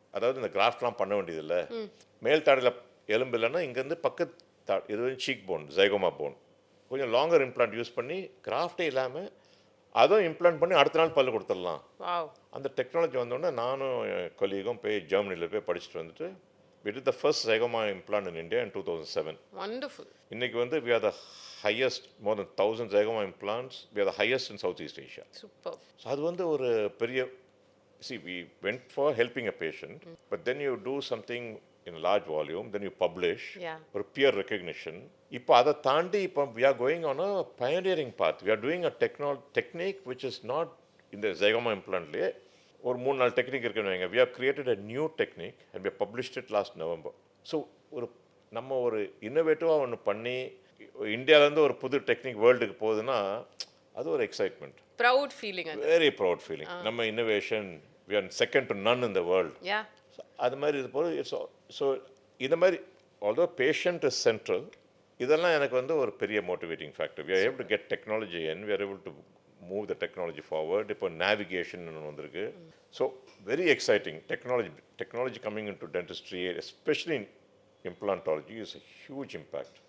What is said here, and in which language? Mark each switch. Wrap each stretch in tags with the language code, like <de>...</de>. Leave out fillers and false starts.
<ta>அதாவது இந்த கிராஃப்ட்லாம் பண்ண மேல் தாடையில் எலும்பு இல்லைன்னா இங்கேருந்து பக்கத்து இது வந்து சீக் போன், ஜைகோமா போன், கொஞ்சம் லாங்கர் இம்ப்ளான்ட் யூஸ் பண்ணி கிராஃப்டே இல்லாமல் அதுவும் இம்ப்ளான்ட் பண்ணி அடுத்த நாள் பல்லு கொடுத்துடலாம். அந்த டெக்னாலஜி வந்தோடனே நானும் என் கொலீகும் போய் ஜெர்மனியில் போய் படிச்சுட்டு வந்துட்டு</ta> <en>we did the first Zygoma implant in India in 2007. Wonderful.</en> <ta>இன்னைக்கு வந்து</ta> <en>we are the highest, more than 1,000 Zygoma implants. We are the highest in Southeast Asia. Super. So</en> <ta>அது வந்து ஒரு பெரிய,</ta> <en>see, we went for helping a patient, but then you do something in a large volume, then you publish, ஒரு peer recognition.</en> <ta>இப்போ அதை தாண்டி இப்போ</ta> <en>we are going on a pioneering path. We are doing a technique which is not in the Zygoma implantலயே</en> <ta>ஒரு 3-4 technique இருக்குன்னு வைங்க.</ta> <en>We have created a new technique and we have published it last November.</en> <ta>So நம்ம ஒரு இன்னோவேட்டிவாக ஒன்று பண்ணி இந்தியாவிலேருந்து ஒரு புது டெக்னிக் வேர்ல்டுக்கு போகுதுன்னா அது ஒரு excitement,</ta> <en>Proud feeling, very proud feeling.</en> <ta>நம்ம innovation</ta> <en>we are second to none in the world.</en> <ta>அது மாதிரி இது போது. ஸோ இந்த மாதிரி</ta> <en>although patient is central,</en> <ta>இதெல்லாம் எனக்கு வந்து ஒரு பெரிய motivating factor.</ta> <en>We are able to get technology in, we are able to move the technology forward.</en> <ta>இப்போ நேவிகேஷன் வந்திருக்கு.</ta> <en>So very exciting technology coming into dentistry, especially in implantology, is a huge impact.</en>